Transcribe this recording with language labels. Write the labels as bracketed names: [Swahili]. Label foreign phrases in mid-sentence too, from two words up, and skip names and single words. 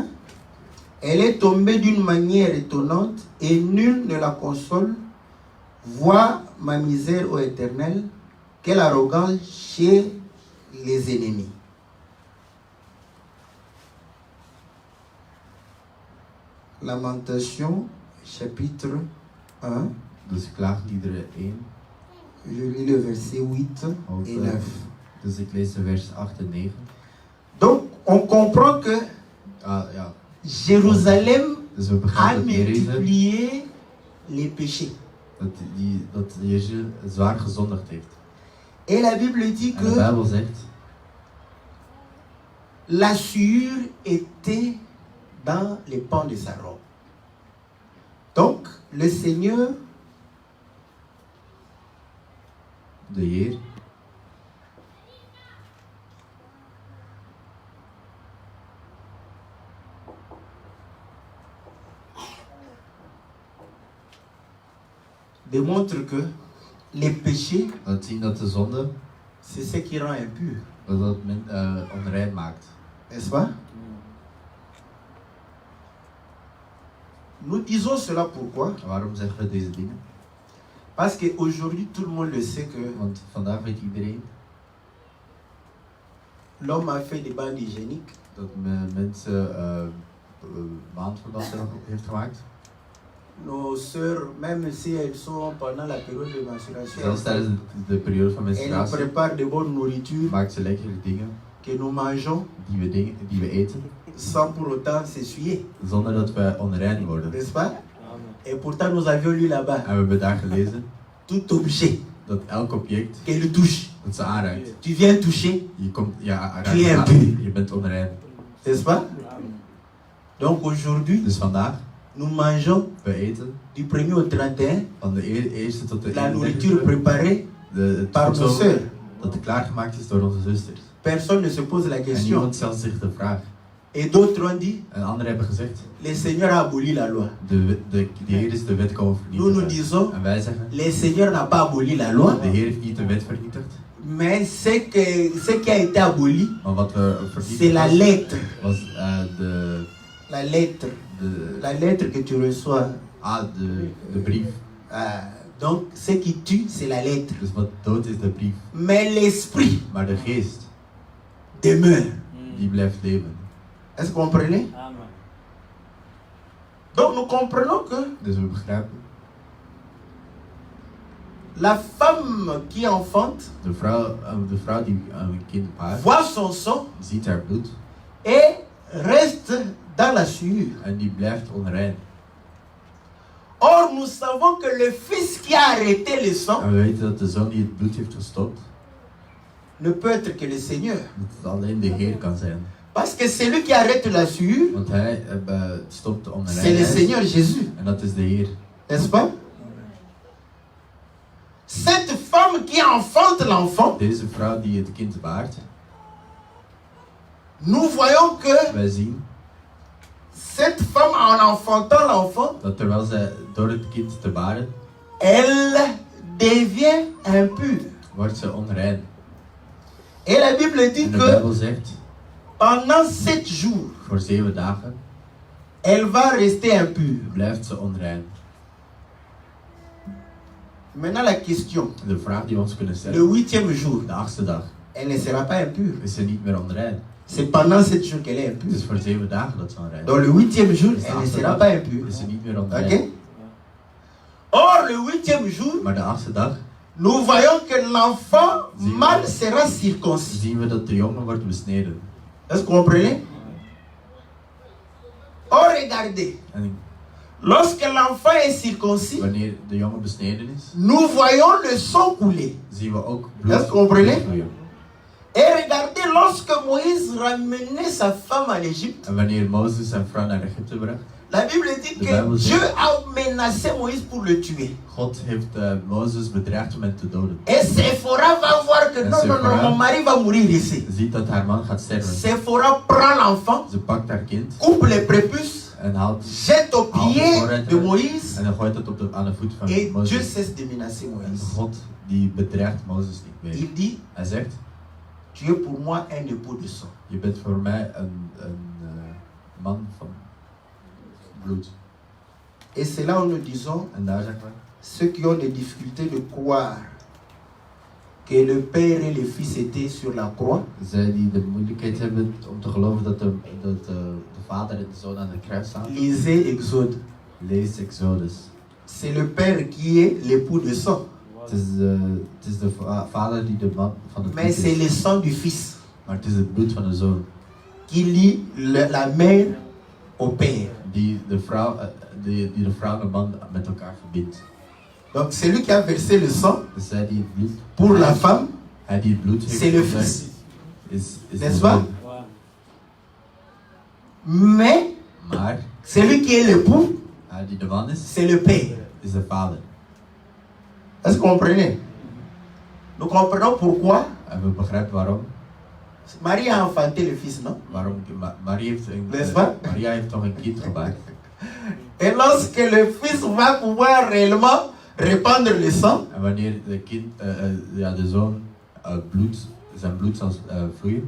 [French] Elle est tombée d'une manière étonnante et nul ne la console. Vois ma misère, ô Éternel, quelle arrogance chez les ennemis. Lamentation, chapitre 1. [Dutch] Dus klaagliederen 1. [French] Je lis le verset 8 et 9. [Dutch] Dus ik lees de vers 8 en 9. [French] Donc, on comprend que [Dutch] Ja. [French] Jérusalem [Dutch] Dus we a begrijpen dat Jeruzalem, [French] multiplié les péchés. [Dutch] dat Jezus zwaar gezondigd heeft. [French] Et la Bible dit [Dutch] En de [French] que [Dutch] Bijbel zegt, [French] la sueur était dans les pans de sa robe. Donc, le Seigneur [Dutch] de Heer [French] démontre que les péchés, [Dutch] laat zien dat de zonde [French] c'est ce qui rend impur. [Dutch] dat onrein maakt. [French] N'est-ce pas? Nous disons cela pourquoi? [Dutch] Waarom zeggen we deze dingen? [French] Parce qu'aujourd'hui, tout le monde le sait que [Dutch] Want vandaag weet iedereen [French] l'homme a fait des bandes hygiéniques. [Dutch] dat mensen maandverbanden heeft gemaakt. [French] Nos sœurs, même si elles sont pendant la période de menstruation, [Dutch] Zelfs tijdens de periode van [French] elles nous [Dutch] menstruatie [French] préparent de bonnes nourritures [Dutch] maakt ze lekkere dingen [French] que nous mangeons [Dutch] die we eten, [French] sans pour autant s'essuyer. [Dutch] zonder dat we onrein worden. [French] N'est-ce pas? Et pourtant, nous avions lu là-bas, [Dutch] En we hebben daar gelezen, [French] tout objet [Dutch] dat elk object [French] qu'elle touche. [Dutch] dat ze aanraakt. [French] Tu viens toucher, [Dutch] Je komt, ja, [French] Tu es [Dutch] raakt [French] impur. [Dutch] je bent onrein. [French] n'est-ce pas? Donc aujourd'hui, [Dutch] Dus vandaag, [French] nous mangeons [Dutch] we eten [French] du 1er au 31 [Dutch] van de eerste tot de [French] la nourriture préparée [Dutch] het [French] par nos [Dutch] voedsel [French] sœurs. [Dutch] dat klaargemaakt is door onze zusters. [French] Personne ne se pose la [Dutch] En [French] question. [Dutch] niemand stelt zich de vraag. [French] Et d'autres ont dit, [Dutch] En anderen hebben gezegd, [French] le Seigneur a aboli la loi. [Dutch] de Heer is de wet komen [French] Nous nous [Dutch] vernietigen. [French] disons, [Dutch] En wij zeggen, [French] le Seigneur n'a pas aboli la loi, [Dutch] de Heer heeft niet de wet vernietigd. [French] mais ce qui a été aboli, [Dutch] Maar wat we [French] c'est [Dutch] vernietigd [French] la lettre. [Dutch] was [French] La lettre. [Dutch] de, [French] La lettre que tu reçois. [Dutch] de brief. [French] Donc, ce qui tue, c'est la lettre. [Dutch] Dus wat dood is de brief. [French] Mais l'esprit [Dutch] Maar de geest, [French] demeure. [Dutch] die blijft leven. [French] Est-ce que vous comprenez? Amen. Donc, nous comprenons que [Dutch] Dus we begrijpen, [French] la femme qui enfante [Dutch] de vrouw die een kind baart, [French] voit son sang [Dutch] ziet haar bloed [French] et reste dans la souillure. [Dutch] en die blijft onrein. [French] Or, nous savons que le fils qui a arrêté le sang [Dutch] En we weten dat de zoon die het bloed heeft gestopt, [French] ne peut être que le Seigneur. [Dutch] dat het alleen de Heer kan zijn. [French] Parce que celui qui arrête la souillure, [Dutch] Want hij stopt de [French] c'est le [Dutch] onreinheid. [French] Seigneur Jésus. [Dutch] En dat is de Heer. [French] N'est-ce pas? Cette femme qui enfante l'enfant, [Dutch] Deze vrouw die het kind baart, [French] nous voyons que [Dutch] wij zien [French] cette femme, en enfantant l'enfant, [Dutch] dat terwijl zij door het kind te baren, [French] elle devient impure. [Dutch] wordt ze onrein. [French] Et la Bible dit [Dutch] En de [French] que [Dutch] Bijbel zegt, [French] pendant 7 jours, [Dutch] voor 7 dagen [French] elle va rester impure. [Dutch] blijft ze onrein. [French] Maintenant la question, [Dutch] De vraag die we ons kunnen [French] le [Dutch] stellen, [French] 8e jour, [Dutch] de 8e dag, [French] elle ne sera pas impure. [Dutch] is ze niet meer onrein. [French] C'est pendant 7 jours qu'elle est [Dutch] Het [French] impure. [Dutch] is voor 7 dagen dat ze onrein is. [French] Dans le 8e jour, [Dutch] Dus de [French] elle ne [Dutch] 8e [French] sera [Dutch] dag [French] pas impure. [Dutch] is ze niet meer onrein. [French] Ok? Or, le 8e jour, [Dutch] Maar de 8e dag [French] nous voyons que l'enfant mâle sera circoncis. [Dutch] zien we dat de jongen wordt besneden. [French] Est-ce que vous comprenez? Or, regardez, [Dutch] En [French] lorsque l'enfant est circoncis, [Dutch] wanneer de jongen besneden is, [French] nous voyons le sang couler. [Dutch] zien we ook [French] Est-ce [Dutch] bloed [French] que vous comprenez? [Dutch] vloeien. [French] Et regardez, lorsque Moïse ramenait sa femme en Égypte, [Dutch] En wanneer Mozes zijn vrouw naar Egypte bracht, [French] la Bible dit [Dutch] De [French] que [Dutch] Bijbel [French] Dieu [Dutch] zegt- [French] a menacé Moïse pour le tuer. [Dutch] God heeft Mozes bedreigd om hem te doden. [French] Et Séphora va voir que [Dutch] En [French] non, non, non, [Dutch] Séphora- [French] mon mari va mourir ici. [Dutch] Ziet dat haar man gaat sterven. [French] Séphora prend l'enfant, [Dutch] Ze pakt haar kind [French] coupe les prépuces, [Dutch] en haalt [French] jette aux [Dutch] haalt de [French] pieds [Dutch] vooruit [French] de [Dutch] weg [French] Moïse [Dutch] en dan gooit het aan de voet van [French] et Dieu [Dutch] Mozes. [French] cesse de menacer [Dutch] En [French] Moïse. [Dutch] God die bedreigt Mozes niet meer. [French] Il dit, [Dutch] Hij zegt, [French] tu es pour moi un époux de sang. [Dutch] je bent voor mij een man van bloed. [French] Et c'est là où nous disons, [Dutch] En daar zeggen we, [French] ceux qui ont des difficultés de croire que le Père et le Fils étaient sur la croix, [Dutch] zij die de moeilijkheid hebben om te geloven dat de vader en de zoon aan de kruis staan, [French] lisez Exode. [Dutch] lees Exodus. [French] C'est le Père qui est l'époux de sang. [Dutch] Het is de vader die de man van het [French] Mais [Dutch] bloed [French] c'est le [Dutch] is. [French] sang du Fils [Dutch] Maar het is het bloed van de zoon. [French] qui lie la mère au Père. [Dutch] Die de vrouw en de man met elkaar verbindt. [French] Donc celui qui a versé le sang [Dutch] Dus zij die het bloed, [French] pour la femme, [Dutch] hij die het bloed heeft [French] c'est le [Dutch] verwerkt, [French] Fils. [Dutch] is de [French] N'est-ce pas? [Dutch] zoon. [French] Mais [Dutch] Maar [French] celui qui est l'époux, [Dutch] hij die de man is, [French] c'est le Père. [Dutch] is de vader. [French] Est-ce que vous comprenez? Nous comprenons pourquoi [Dutch] En we begrijpen waarom. [French] Marie a enfanté le Fils, non? [Dutch] Maria heeft toch een kind gebaard. [French] Et lorsque le Fils va pouvoir réellement répandre le sang, [Dutch] En wanneer de zoon zijn bloed zal vloeien,